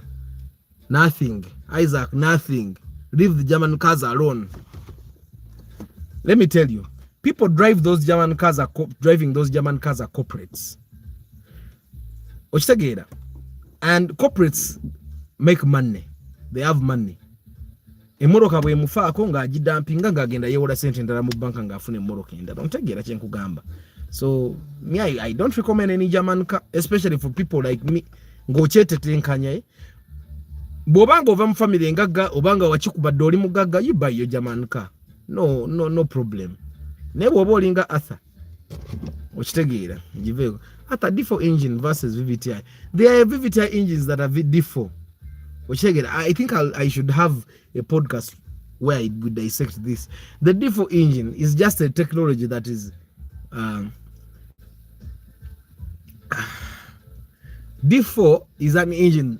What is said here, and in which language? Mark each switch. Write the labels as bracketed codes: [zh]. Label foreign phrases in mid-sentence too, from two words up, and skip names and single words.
[en] Nothing. Isaac, nothing. Leave the German cars alone. Let me tell you, people drive those German cars driving those German cars are corporates. And corporates make money. They have money. [lg] Emoroka bwe mufaako nga agidampinga nga agenda yewola sente ndala mu banka nga afune emoroka endala. Ontegeera kye nkugamba. [en] So me, I don't recommend any German car, especially for people like me. [lg] Ng'okyetetenkanya bw'obanga ova mu family engagga obanga wakikubadde oli mugagga, [en] you buy your German car. No problem. [lg] Naye bw'oba olinga Arthur okitegeera giveeko. [en] Arthur, D4 engine versus VVTi. There are VVTi engines that are D4. I think I should have a podcast where I would dissect this. The D4 engine is just a technology that is D4 is an engine.